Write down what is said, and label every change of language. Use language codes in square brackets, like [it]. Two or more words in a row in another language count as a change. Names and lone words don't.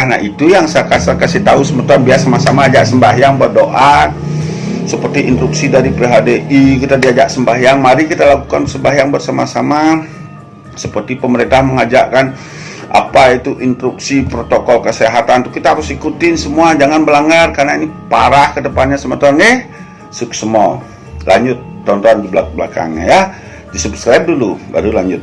[id] Nah, itu yang saya kasih tahu semeton, biar sama-sama ajak sembahyang, berdoa seperti instruksi dari PHDI. Kita diajak sembahyang, mari kita lakukan sembahyang bersama-sama seperti pemerintah mengajakkan. Apa itu instruksi protokol kesehatan itu kita harus ikutin semua, jangan melanggar, karena ini parah ke depannya semeton nih. Suksemo. Lanjut tonton di belakangnya ya. Di subscribe dulu baru lanjut.